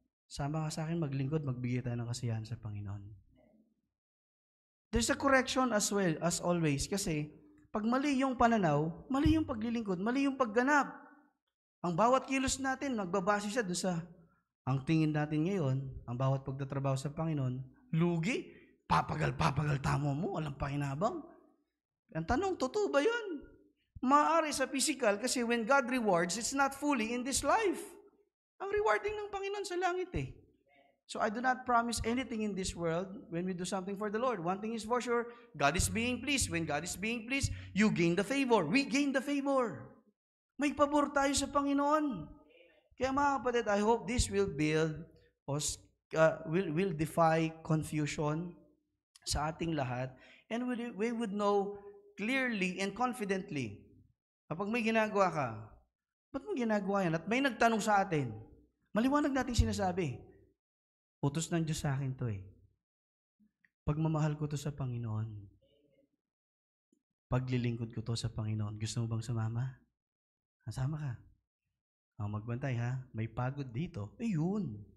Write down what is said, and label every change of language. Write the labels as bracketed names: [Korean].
[Filipino] Sama ka sa akin maglingkod, magbigay tayo ng kasiyahan sa Panginoon. [English] There's a correction as well, as always, [Filipino] kasi pag mali yung pananaw, mali yung paglilingkod, mali yung pagganap. Ang bawat kilos natin, nagbabase siya doon sa, ang tingin natin ngayon, ang bawat pagtatrabaho sa Panginoon, lugi, papagal tamo mo, walang pakinabang. Ang tanong, totoo ba yun? Maaari sa physical, kasi [English] when God rewards, it's not fully in this life. [Filipino] Ang rewarding ng Panginoon sa langit eh. [English] So I do not promise anything in this world when we do something for the Lord. One thing is for sure, God is being pleased. When God is being pleased, you gain the favor. We gain the favor. [Filipino] May pabor tayo sa Panginoon. Kaya mga kapatid, [English] I hope this will build us, will defy confusion [Filipino] sa ating lahat, [English] and we would know clearly and confidently. [Filipino] Kapag may ginagawa ka, ba't mo ginagawa yan? At may nagtanong sa atin, maliwanag natin sinasabi, utos ng Diyos sa akin to eh. Pagmamahal ko to sa Panginoon. Paglilingkod ko to sa Panginoon. Gusto mo bang sumama? Sama ka. Magbantay ha. May pagod dito. Ayun.